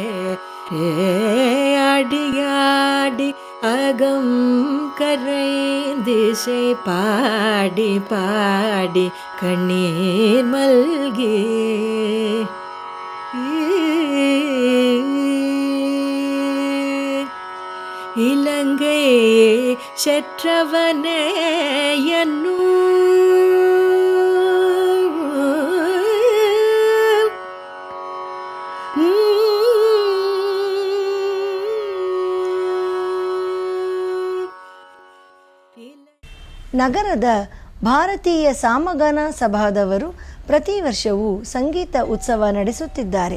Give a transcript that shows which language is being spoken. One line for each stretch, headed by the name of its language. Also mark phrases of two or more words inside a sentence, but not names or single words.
Tamil: அடியாடி அகம் கரை திசை பாடி பாடி கண்ணீர் மல்கி இலங்கை செற்றவனே என்னூ
Kannada: ನಗರದ ಭಾರತೀಯ ಸಾಮಗಾನ ಸಭಾದವರು ಪ್ರತಿ ವರ್ಷವೂ ಸಂಗೀತ ಉತ್ಸವ ನಡೆಸುತ್ತಿದ್ದಾರೆ.